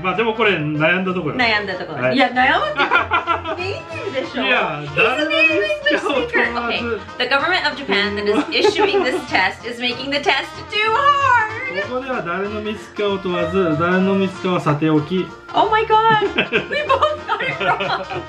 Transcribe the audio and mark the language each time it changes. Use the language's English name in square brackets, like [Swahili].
[Japanese] まあでもこれ悩んだところ。悩んだところ。いや、悩むってネイティブでしょ。いや、 [English] He's a native English speaker. Okay, the government of Japan that is issuing this test is making the test too hard. [Japanese] ここでは誰のミスかを問わず、誰のミスかはさておき。 [English] Oh my god, we both got it wrong.